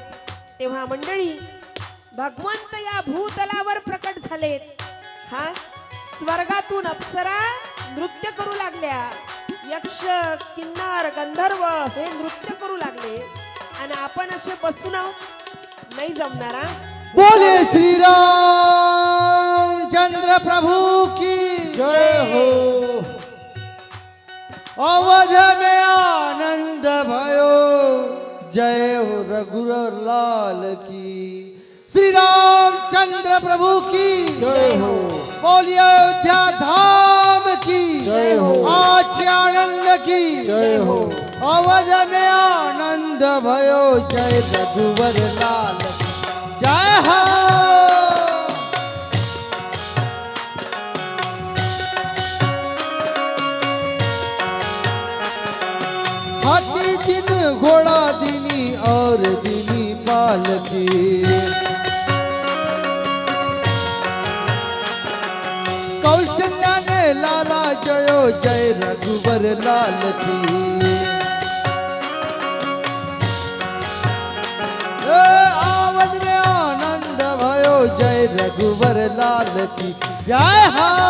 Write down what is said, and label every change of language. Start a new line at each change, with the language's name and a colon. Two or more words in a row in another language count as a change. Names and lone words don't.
Marathi: तेव्हा मंडळी भगवंत या भूतलावर प्रकट झालेत. हा स्वर्गातून अप्सरा नृत्य करू लागल्या. यक्ष किन्नर गंधर्व हे नृत्य करू लागले आणि आपण असे बसून आहोत. नाही जमणारा.
Hindi: बोले श्री राम चंद्र प्रभु की जय हो. अवध में आनंद भयो जय हो रघुवर लाल की. श्री राम चंद्र प्रभु की जय हो. बोलिए अयोध्या धाम की जय हो. आज आनंद की जय हो. अवध में आनंद भयो जय रघुवर लाल जय हो. हाथी दिन घोड़ा दिनी और दिनी पालकी. कौशल्या ने लाला जयो जय रघुवर लाल की. आवद में आनंद भयो जय रघुवर लाल की जय हो.